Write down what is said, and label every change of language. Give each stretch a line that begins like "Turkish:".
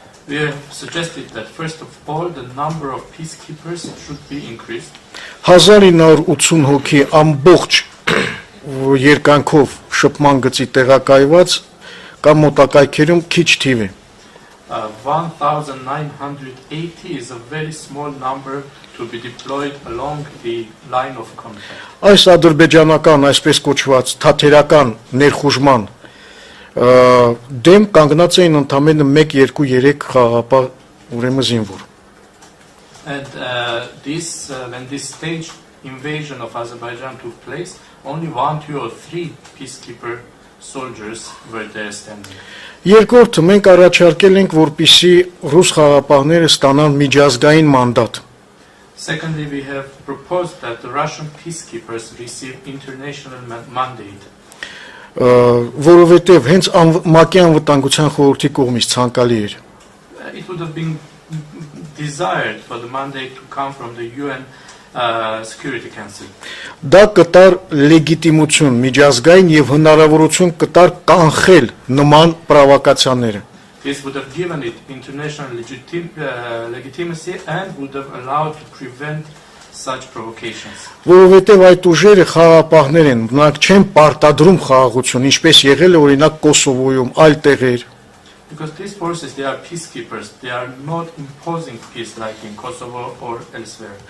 English: We have suggested that first of all the number of peacekeepers should be increased.
Armenian: 1980 հոգի ամբողջ երկայնքով շփման գծի տեղակայված կամ մոտակայքերում քիչ թիվ է.
English: 1980 is a very small number to be deployed along the line of contact.
Armenian: Այս ադրբեջանական այսպես կոչված թաթերական ներխուժման դեմ կանգնած էին ընդամենը 1-2-3 խաղապահ ուրեմն զինվոր.
English: And when this staged invasion of Azerbaijan took place, only 1, 2 or 3 peacekeeper soldiers were there standing.
Armenian: Երկրորդը մենք առաջարկել ենք, որպեսզի ռուս խաղապահները ստանան միջազգային մանդատ.
English: Secondly, we have proposed that the Russian peacekeepers receive international mandate.
Armenian: Որովհետև հենց ՄԱԿ-ի անվտանգության խորհրդի կողմից ցանկալի էր.
English: It would have been desired for the mandate to come from the UN Security Council.
Armenian: Դա կտար լեգիտիմություն միջազգային եւ հնարավորություն կտար կանխել նման պրովոկացիաները.
English: This would have given it international legitimacy and would have allowed to prevent such provocations.
Armenian: Որովհետև այդ ուժերը խաղապահներ են, նրանք չեն պարտադրում խաղաղություն, ինչպես եղել է օրինակ Կոսովոյում, այլ տեղեր.
English: Because these forces, they are peacekeepers. They are not imposing peace like in Kosovo or elsewhere.